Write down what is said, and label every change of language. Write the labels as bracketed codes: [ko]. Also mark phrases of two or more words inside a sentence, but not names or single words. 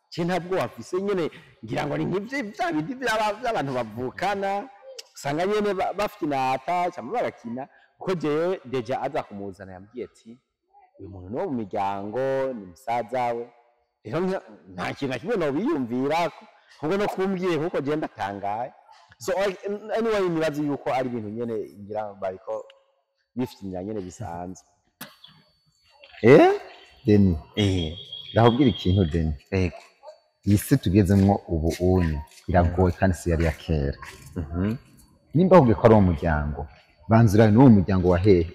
[rn] Je ntabwo wafise nyene, ngira ngo ni nk'ivyo, vya bindi vy'aba-, vy'abantu bavukana, usanga nyene ba-, bafite inata, canke bagakina. Kuko jewe deja aza kumuzana yambwiye ati, "Uyu muntu ni uwo mu miryango, ni musaza we." Rero nka-, nta kintu na kimwe nobiyumvirako. Ahubwo no kumbwiye kuko je ndatangaye. [en] So, I-, anyway, [rn] nibaza yuko ari ibintu nyene ngira bariko bifitinya nyene bisanzwe. Eh? Deni. Eh. Ndakubwira ikintu, Deni. Yego. Iyi si tugezemwo ubu unye, iragoye kandi si yari iya kera. Mhm. Nimba ahubwo ko ari uwo muryango, banza urabe n'uwo muryango wa hehe?